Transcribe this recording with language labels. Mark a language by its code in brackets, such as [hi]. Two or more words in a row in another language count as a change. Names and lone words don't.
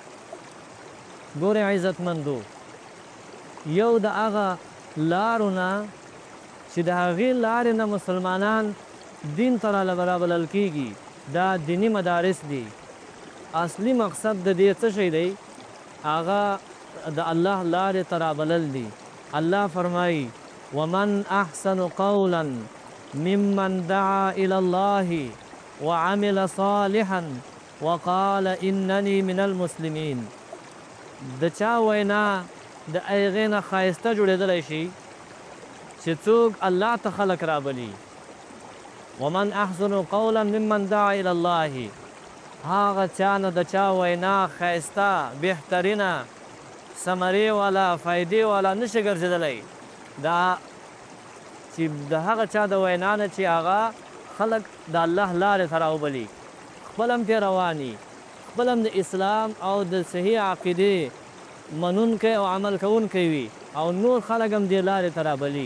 [ps] ګورئ عزتمندو، یو د هغه لارو نه چې د هغې لارې نه مسلمانان دین ته رابلل کېږي دا دینی مدارس دي. اصلي مقصد د دې څه شی دی؟ هغه د الله لارې ته رابلل دي. الله فرمایي [ar] ومن احسن قولا ممن دعا الى الله وعمل صالحا وقال انني من المسلمين. [ps] د چا وینا د هغې نه ښایسته جوړېدلی شي چې څوک الله ته خلق رابلي. [ar] ومن احسن قولا ممن دعا الى الله، [ps] هغه چا نه د چا وینا ښایسته بهترینه ثمرې والا فایدې والا نشي ګرځېدلی دا چې د هغه چا د وینا نه چې هغه خلق د الله لارې ته راوبلي، خپل هم پرې رواني، خپل هم د اسلام او د صحیح عقیدې منونکی او عمل کوونکی وي او نور خلق هم دې لارې ته رابلي.